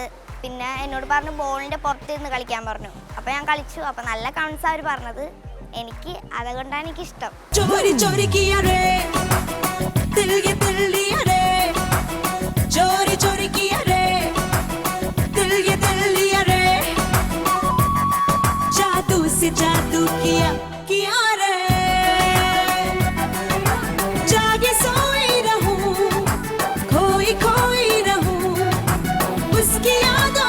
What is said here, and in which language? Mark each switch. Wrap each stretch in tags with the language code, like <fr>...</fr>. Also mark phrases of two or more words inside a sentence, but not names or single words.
<ml>പിന്നെ എന്നോട് പറഞ്ഞു ബോളിൻ്റെ പുറത്തിരുന്ന് കളിക്കാൻ പറഞ്ഞു. അപ്പോൾ ഞാൻ കളിച്ചു. അപ്പോൾ നല്ല കമൻസ് അവർ പറഞ്ഞത്. എനിക്ക് അതുകൊണ്ടാണ് എനിക്കിഷ്ടം.</ml> <hi>जादू किया रे, जागे सोई रहूं, खोई खोई रहूं, उसकी यादों</hi>